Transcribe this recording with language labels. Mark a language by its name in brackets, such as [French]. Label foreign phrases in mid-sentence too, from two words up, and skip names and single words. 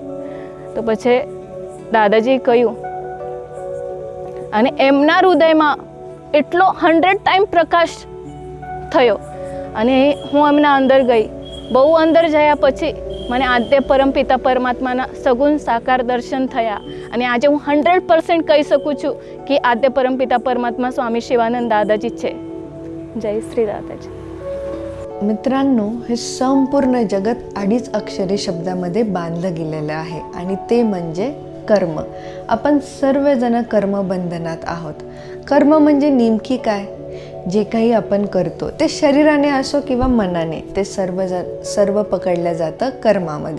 [Gujarati] તો પછી દાદાજીએ કહ્યું અને એમના હૃદયમાં એટલો 100 ટાઈમ પ્રકાશ થયો અને હું એમના અંદર ગઈ. બહુ અંદર જયા પછી મને આદ્ય પરમપિતા પરમાત્માના સગુણ સાકાર દર્શન થયા અને આજે હું 100% કહી શકું છું કે આદ્ય પરમપિતા પરમાત્મા સ્વામી શિવાનંદ દાદાજી છે. જય શ્રી दादाजी. [Marathi] मित्रांनो, हे संपूर्ण जगत 2 अक्षरी शब्दामध्ये बांधलं गेलेलं आहे आणि ते म्हणजे कर्म. आपण सर्वजण कर्मबंधनात आहोत. कर्म म्हणजे नेमकी काय? जे काही आपण करतो ते शरीराने असो किंवा मनाने, ते सर्व पकडलं जातं कर्मामध्ये.